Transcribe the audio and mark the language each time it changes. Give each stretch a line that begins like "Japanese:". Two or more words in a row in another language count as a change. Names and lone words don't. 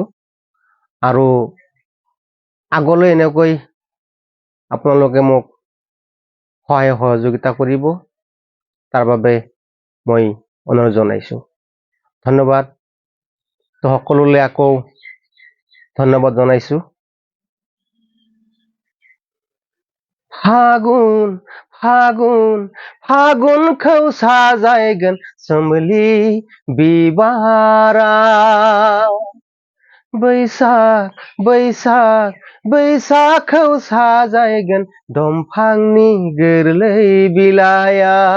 Assamese: আৰু আগলৈ এনেকৈ আপোনালোকে মোক সহায় সহযোগিতা কৰিব, তাৰ বাবে মই অনুৰোধ জনাইছোঁ। ধন্যবাদ। তো সকলোলৈ আকৌ ধন্যবাদ জনাইছোঁ।
Bodo: फागुन फागुन फागुनखौ साजायगोन सोमलि बिबारा, बैसाग बैसाग बैसागखौ साजायगोन दंफांनि गोरलै बिलाइया।